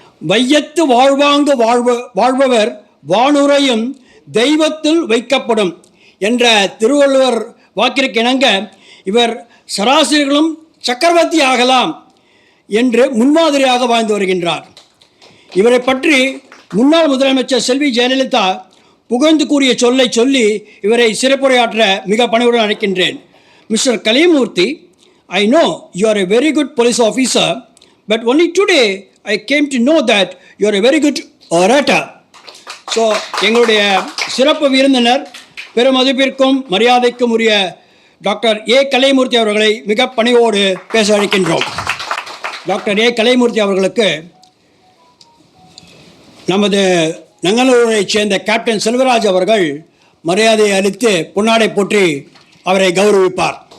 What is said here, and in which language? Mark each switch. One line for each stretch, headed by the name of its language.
Tamil: வையத்து வாழ்வாங்கு வாழ்பவர் வானுரையும் தெய்வத்தில் வைக்கப்படும் என்ற திருவள்ளுவர் வாக்கிற்கு இணங்க இவர் சராசரிகளும் சக்கரவர்த்தி ஆகலாம் என்று முன்மாதிரியாக வாழ்ந்து வருகின்றார். இவரை பற்றி முன்னாள் முதலமைச்சர் செல்வி ஜெயலலிதா புகழ்ந்து கூறிய சொல்லை சொல்லி இவரை சிறப்புரையாற்ற மிக பணிவுடன் அழைக்கின்றேன்.
English: Mister Kalaimoorthy, I know you are a very good police officer, but only today I came to know that you are a very good orator.
Tamil: So எங்களுடைய சிறப்பு விருந்தினர் பெருமதிப்பிற்கும் மரியாதைக்கும் உரிய டாக்டர் கலைமூர்த்தி அவர்களை மிக பணிவோடு பேச அழைக்கின்றோம். டாக்டர் கலைமூர்த்தி அவர்களுக்கு நமது நங்கநல்லூரைச் சேர்ந்த கேப்டன் செல்வராஜ் அவர்கள் மரியாதை அளித்து பொன்னாடை போற்றி அவரை கௌரவிப்பார்.